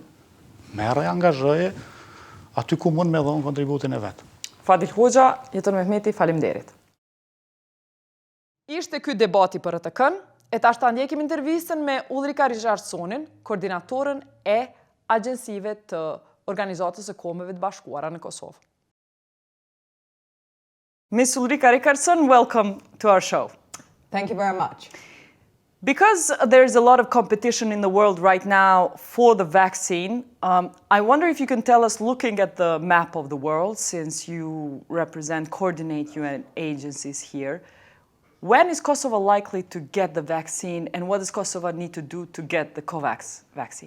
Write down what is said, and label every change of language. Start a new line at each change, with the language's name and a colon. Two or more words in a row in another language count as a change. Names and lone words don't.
Albanian: Mere, angazhoje, aty ku mund me dhonë kontributin e vetë. Fadil Hoxha, JetonMehmeti, faleminderit. Ishte ky debati për RTK-n, e tash ta ndjekim intervistën me Ulrika Richardsonin, koordinatoren e agjencive të Organizatës së Kombeve të Bashkuara në Kosovë.
English: Miss Ulrika Richardson, welcome to our show. Thank you very much. Because there's a lot of competition in the world right now for the vaccine, I wonder if you can tell us, looking at the map of the world, since you coordinate UN agencies here, when is Kosovo likely to get the vaccine, and what does Kosovo need to do to get the COVAX vaccine?